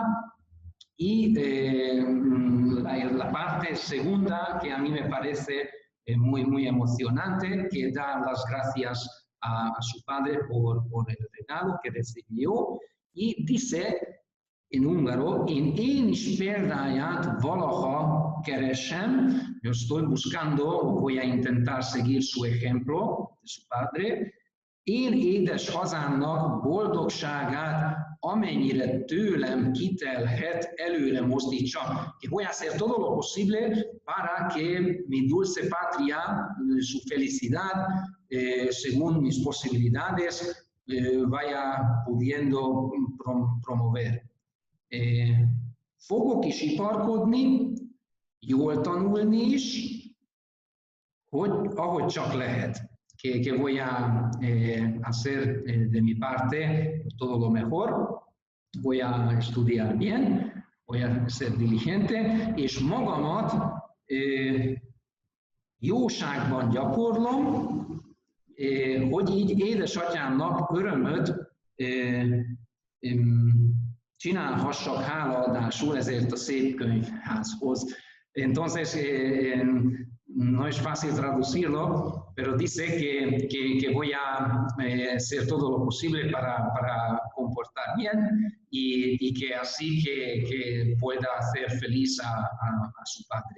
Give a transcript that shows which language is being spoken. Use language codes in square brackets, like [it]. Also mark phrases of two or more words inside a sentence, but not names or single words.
[es] Y la parte segunda que a mí me parece muy, muy emocionante, que da las gracias a su padre por el regalo que recibió, y dice en húngaro: [hu] én is példáját valaha keresem, [es] yo estoy buscando, voy a intentar seguir su ejemplo, de su padre, [hu] én édes hazámnak boldogságát, amennyire tőlem kitelhet, előre mozdítsa. [es] Que voy a hacer todo lo posible para que mi dulce patria, su felicidad, según mis posibilidades, vaya pudiendo promover. [hu] Fogok is iparkodni, jól tanulni is, ahogy csak lehet. [es] Que voy a hacer de mi parte todo lo mejor, voy a estudiar bien, voy a ser diligente, [hu] és magamat jóságban gyakorlom, hogy így édesatyámnak örömöt csinálhassak hálaadásul ezért a szép könyvházhoz. [es] Entonces, no es fácil traducirlo, pero dice que voy a hacer todo lo posible para comportar bien y que así que pueda hacer feliz a su padre.